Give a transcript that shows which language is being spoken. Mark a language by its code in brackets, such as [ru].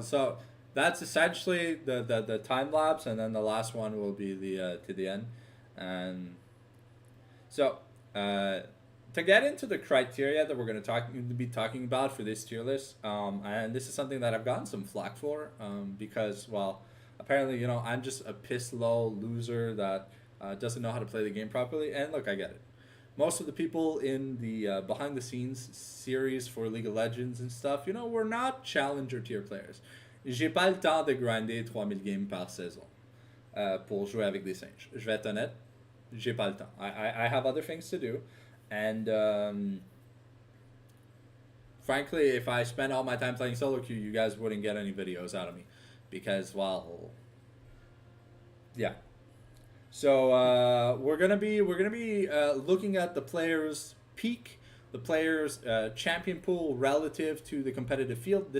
[en] So that's essentially the time lapse, and then the last one will be the to the end, and so to get into the criteria that we're going to be talking about for this tier list, and this is something that I've gotten some flack for, because well, apparently I'm just a piss low loser that doesn't know how to play the game properly, and look, I get it. Most of the people in the behind the scenes series for League of Legends and stuff, we're not challenger tier players. [fr] J'ai pas le temps de grinder 3000 games par saison pour jouer avec des singes. Je vais être honnête, j'ai pas le temps. [en] I have other things to do, and frankly, if I spent all my time playing solo queue, you guys wouldn't get any videos out of me, because well, yeah. So we're gonna be looking at the players' peak, the players' champion pool relative to the competitive field.